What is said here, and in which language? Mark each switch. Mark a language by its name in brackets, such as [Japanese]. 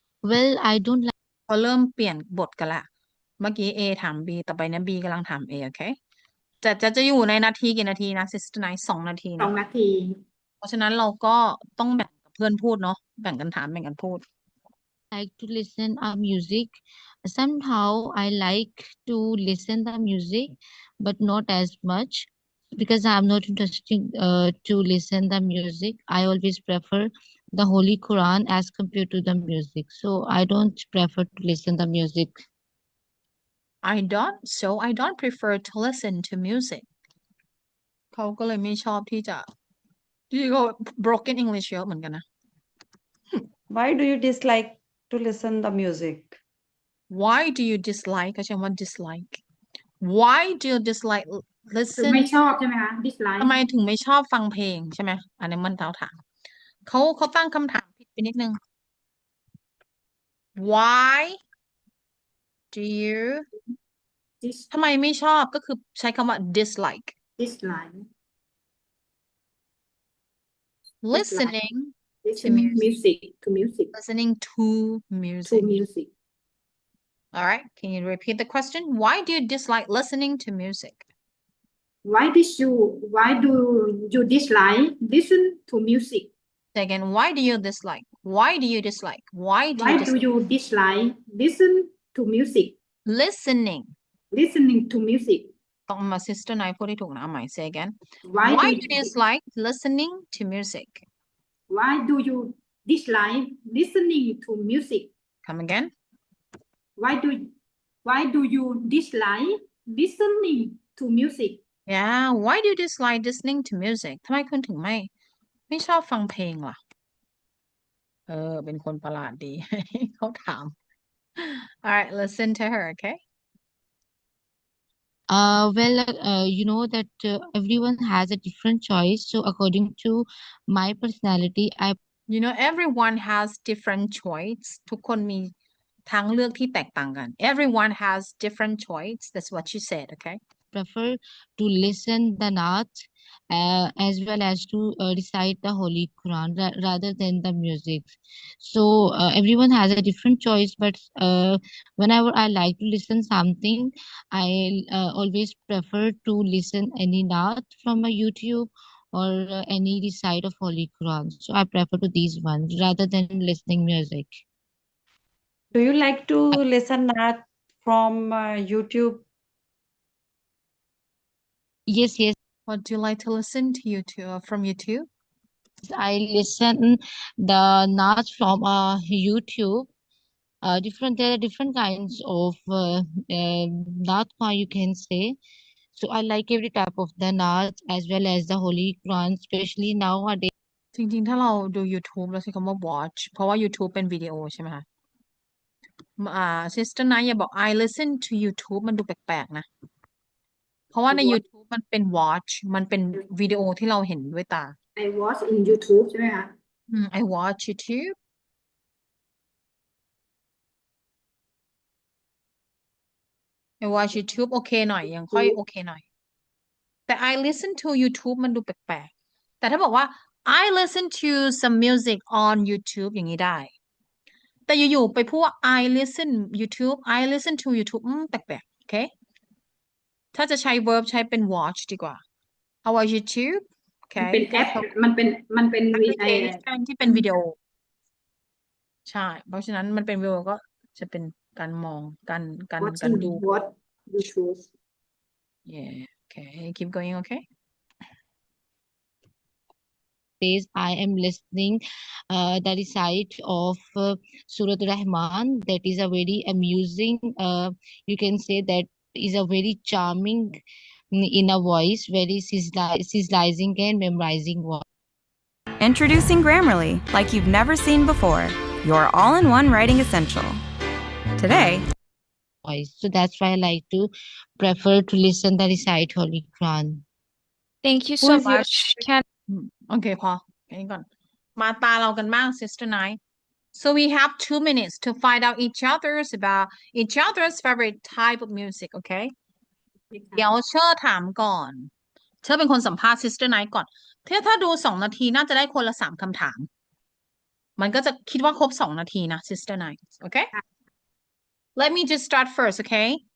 [English] Well, I don't like [Thai] พอเริ่มเปลี่ยนบทกันละเมื่อกี้ A ถาม B ต่อไปนะ B กำลังถาม A โอเคจะอยู่ในนาทีกี่นาทีนะ sister night 2 นาทีนะ 2 นาที เพราะฉะนั้นเราก็ต้องแบ่งกับเพื่อนพูดเนาะแบ่งกันถามแบ่งกันพูด [English] to listen music. Somehow I like to listen the music, but not as much because I'm not interested to listen the music. I always prefer the Holy Quran as compared to the music. So I don't prefer to listen the music. I don't prefer to listen to music [Thai] เขาก็เลยไม่ชอบที่ก็ [English] broken English [Thai] เยอะเหมือนกันนะ [English] Why do you dislike to listen the music? Why do you dislike [Thai] ก็ใช้คำว่า [English] dislike Why do you dislike [Thai] คือ [English] listen [Thai] ไม่ชอบใช่ไหมคะ dislike ทำไมถึงไม่ชอบฟังเพลงใช่ไหมอันนี้มันถามเขาตั้งคำถามผิดไปนิดนึง [English] Why do you [Thai] ทำไมไม่ชอบก็คือใช้คำว่า dislike [English] dislike listening listen music to music listening to music to music all right can you repeat the question why do you dislike listening to music why do you dislike listen to music say again why do you dislike why do you dislike why do why you do dislike you dislike listen to music listening to music [Thai] ต้องมา sister นายพูดให้ถูกนะเอาใหม่ [English] say again why why do do you dislike listening to music why do you dislike listening to music come again why do you dislike listening to music yeah why do you dislike listening to music [Thai] ทำไมคุณถึงไม่ชอบฟังเพลงล่ะเป็นคนประหลาดดี เขาถาม [English] alright listen to her okay Well, you know that everyone has a different choice. So according to my personality, I You know, everyone has different choice. [Thai] ทุกคนมีทางเลือกที่แตกต่างกัน [English] Everyone has different choice. That's what she said, okay? Prefer to listen the Naat as well as to recite the Holy Quran rather than the music. So everyone has a different choice, but whenever I like to listen something, I always prefer to listen any Naat from a YouTube or any recite of Holy Quran. So I prefer to these ones rather than listening music. Do you like to listen that from YouTube? Yes, yes. What do you like to listen to YouTube from YouTube? I listen the Naat from YouTube. There are different kinds of Naat, you can say. So I like every type of the Naat as well as the Holy Quran, especially nowadays. [Thai] จริงๆ ถ้าเราดู YouTube เราใช้คำว่า watch เพราะว่า YouTube เป็นวิดีโอใช่ไหมคะSister นะอย่าบอก [English] I listen to YouTube [Thai] มันดูแปลกๆนะ เพราะว่าใน YouTube มันเป็น watch มันเป็นวิดีโอที่เราเห็นด้วยตา [English] I watch in YouTube [Thai] ใช่ไหมคะ [English] I watch YouTube I watch YouTube [Thai] โอเคหน่อยยังค่อยโอเคหน่อย แต่ [English] I listen to YouTube [Thai] มันดูแปลกๆ แต่ถ้าบอกว่า [English] I listen to some music on YouTube [Thai] อย่างนี้ได้ แต่อยู่ๆไปพูดว่า [English] I listen YouTube I listen to YouTube [Thai] แปลกๆ โอเค ถ้าจะใช้ verb ใช้เป็น watch ดีกว่า [English] I watch YouTube [Thai] โอเค มันเป็นแอปมันเป็น application ที่เป็นวิดีโอ ใช่ เพราะฉะนั้นมันเป็นวิดีโอก็จะเป็นการมองการดู [English] watch YouTube yeah okay keep going okay I am listening the recite of Surah Rahman. That is a very amusing, you can say that is a very charming in a voice, very sizzling and memorizing voice. Introducing Grammarly, like you've never seen before. Your all-in-one writing essential. Today, So that's why I like to prefer to listen the recite Holy Quran. Thank you Who so is your much. Can [Thai] โอเคพอแค่นี้ก่อน มาตาเรากันบ้าง Sister Night [English] so we have 2 minutes to find out each other's favorite type of music okay [Thai] เดี๋ยวเชอร์ถามก่อน เชอร์เป็นคนสัมภาษณ์ Sister Night ก่อนถ้าดู2 นาทีน่าจะได้คนละ3 คำถาม มันก็จะคิดว่าครบ2 นาทีนะ Sister Night [English] okay let me just start first okay